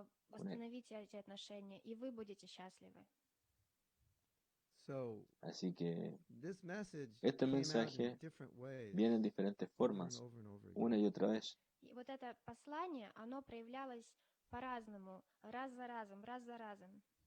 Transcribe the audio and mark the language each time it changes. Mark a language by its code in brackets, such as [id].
[ru] восстановите эти отношения, и вы будете счастливы. [es] Así que este mensaje viene en diferentes formas, una y otra vez. [ru] И вот это послание, оно проявлялось по-разному, раз за разом, раз за разом.